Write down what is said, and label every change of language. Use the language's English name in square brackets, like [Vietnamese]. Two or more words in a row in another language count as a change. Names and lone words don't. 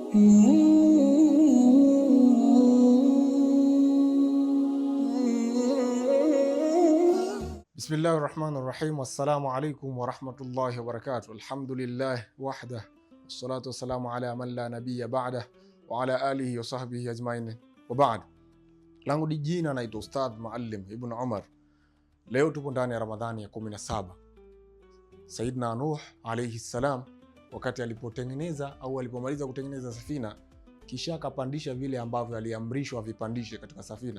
[Arabic] بسم الله الرحمن الرحيم. السلام عليكم ورحمة الله وبركاته. الحمد لله وحده والصلاة والسلام على من لا نبي بعده وعلى آله وصحبه أجمعين وبعد. [Swahili] Langu di jina naitwa Ustadh Muallim Ibn Umar. Leo tupo ndani ya Ramadhani ya 17. Sayyidina Nuh [Arabic] عليه السلام [Swahili] wakati alipotengeneza au alipomaliza kutengeneza safina, kisha akapandisha vile ambavyo aliamrishwa vipandishe katika safina.